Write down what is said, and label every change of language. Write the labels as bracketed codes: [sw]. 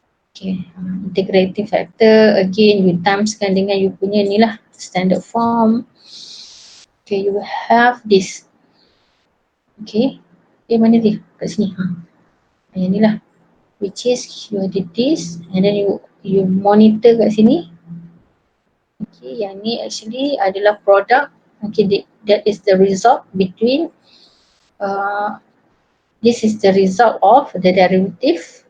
[en] Okay, integrating factor again you [ms] timeskan dengan you punya ni lah [en] standard form. Okay, you have this. [ms] Okay, mana dia? Kat sini. Yang ni lah. [en] Which is you did this and then you monitor [ms] kat sini. Okay, yang ni actually adalah product. [en] Okay, that is the result between this is the result of the derivative.